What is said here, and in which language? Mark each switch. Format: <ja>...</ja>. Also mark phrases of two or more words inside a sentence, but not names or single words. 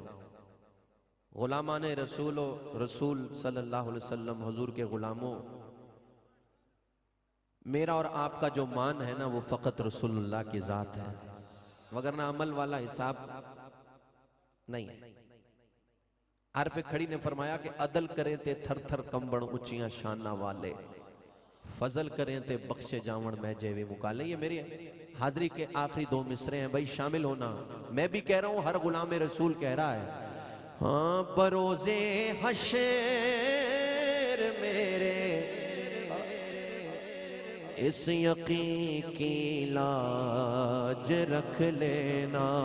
<ur>غلامان رسول</ur> <ar>صلی اللہ علیہ وسلم،</ar> <ur>حضور کے غلاموں، میرا اور آپ کا جو مان ہے نا وہ فقط رسول اللہ کی ذات ہے، وگرنہ عمل والا حساب نہیں ہے.</ur> <pa>عارف کھڑی نے فرمایا کہ عدل کریں تے تھر تھر کمبڑ اچیاں شانہ والے، فضل کریں تے بخشے جاون میں جیوے مکالے.</pa> <ur>یہ میری حاضری کے آخری دو مصرے ہیں بھائی، شامل ہونا. میں بھی کہہ رہا ہوں، ہر غلام رسول کہہ رہا ہے. ہاں بروزے حشر میرے اس یقین کی لاج رکھ لینا.</ur>